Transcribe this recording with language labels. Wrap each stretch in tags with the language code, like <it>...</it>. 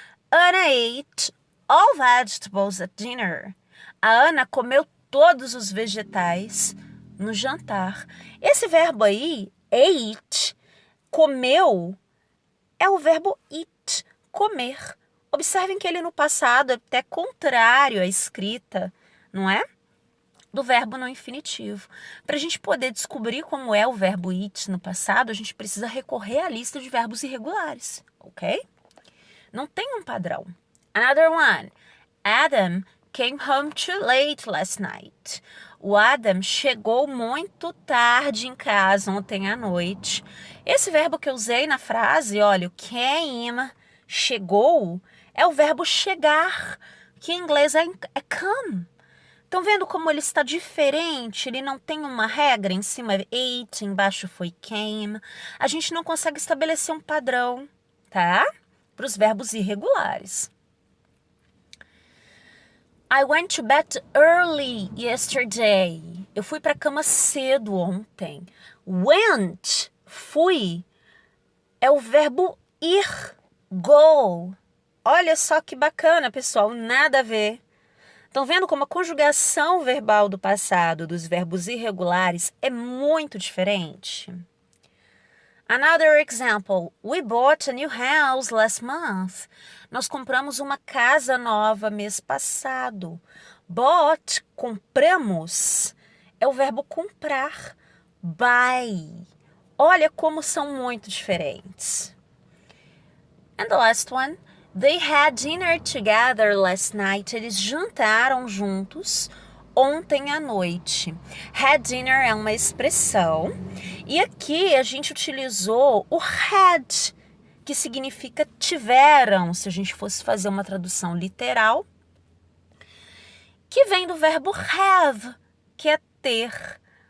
<en>Anna ate all vegetables at dinner.</en> <pt>A Ana comeu todos os vegetais no jantar. Esse verbo aí, ate, comeu, é o verbo eat, comer. Observem que ele no passado é até contrário à escrita, não é? Do verbo no infinitivo. Para a gente poder descobrir como é o verbo eat no passado, a gente precisa recorrer à lista de verbos irregulares, ok? Não tem um padrão.</pt> <en>Another one. Adam came home too late last night.</en> <pt>O Adam chegou muito tarde em casa ontem à noite. Esse verbo que eu usei na frase, olha, o came, chegou, é o verbo chegar, que em inglês é come. Estão vendo como ele está diferente? Ele não tem uma regra, em cima é ate, embaixo foi came. A gente não consegue estabelecer um padrão, tá? Para os verbos irregulares.</pt> <en>I went to bed early yesterday.</en> <pt>Eu fui para a cama cedo ontem. Went, fui, é o verbo ir, go. Olha só que bacana, pessoal, nada a ver. Estão vendo como a conjugação verbal do passado dos verbos irregulares é muito diferente?</pt> <en>Another example. We bought a new house last month.</en> <pt>Nós compramos uma casa nova mês passado. Bought, compramos, é o verbo comprar. Buy. Olha como são muito diferentes.</pt> <en>And the last one. They had dinner together last night.</en> <pt>Eles jantaram juntos ontem à noite. Had dinner é uma expressão. E aqui a gente utilizou o had, que significa tiveram, se a gente fosse fazer uma tradução literal, que vem do verbo have, que é ter.</pt>